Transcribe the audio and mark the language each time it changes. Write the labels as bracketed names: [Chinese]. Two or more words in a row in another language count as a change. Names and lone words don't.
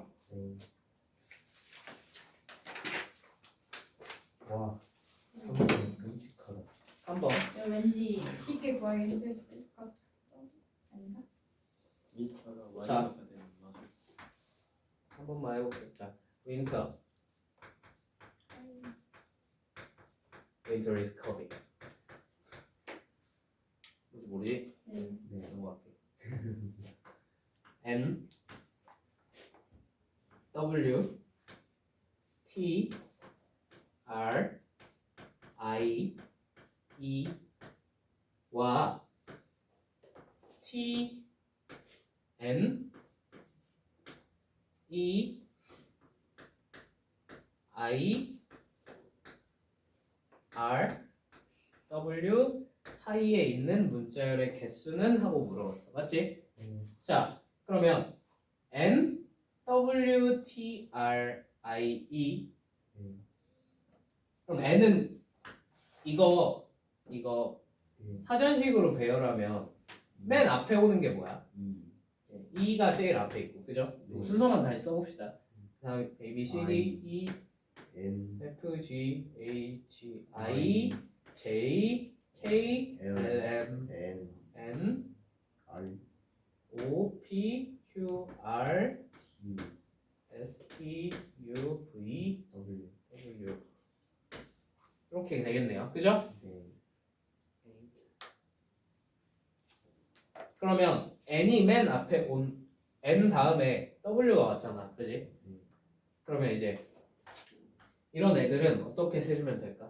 [Korean] 네. 와 3은 끔찍하다. 3번 이거 왠지 쉽게 구하기 힘들 것 같아. 아닌가? 2차가 자. y가 되는 맛을. 한 번만 해볼게요 자 윈터 [English] Winter is coming [Korean] 뭔지 모르지? 네. 네. 넘어갈게 N W T R I E 와 T N E I R W 사이에 있는 문자열의 개수는 하고 물어봤어. 맞지? 자, 그러면 N W T R I E 그럼 N은 이거 네. 사전식으로 배열하면 맨 앞에 오는 게 뭐야? 2. 2가 제일 앞에 있고, 그죠? 네. 순서만 다시 써봅시다. 다음 A, B, C, D, I. E, N. F, G, H, I, J, K, L, M, N. N, R. O, P, Q, R, T. S, T, U, V, W. W 이렇게 되겠네요. 그죠? 네. 그러면 N이 맨 앞에 온 N 다음에 W가 왔잖아. 그지? 그러면 이제 이런 애들은 어떻게 세주면 될까?